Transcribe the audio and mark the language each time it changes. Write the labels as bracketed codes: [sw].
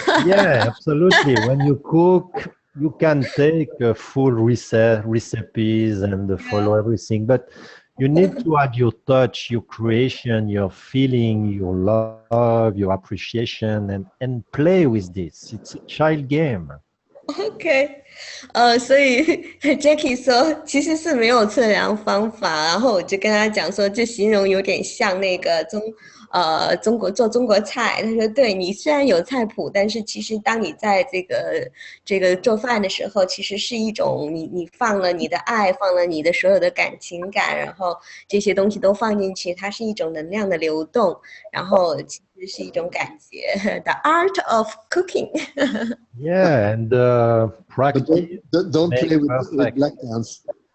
[en] Yeah, absolutely. When you cook, you can take full recipes and follow everything, but you need to add your touch, your creation, your feeling, your love, your appreciation, and play with this. It's a child game. [zh] OK，所以 Jackie 说其实是没有测量方法，然后我就跟他讲说，这形容有点像那个中国做中国菜。他说，对你虽然有菜谱，但是其实当你在这个做饭的时候，其实是一种你放了你的爱，放了你的所有的情感，然后这些东西都放进去，它是一种能量的流动，然后其实是一种感觉。 [en] The art of cooking 。 Yeah, and practice. Don't play with black cans.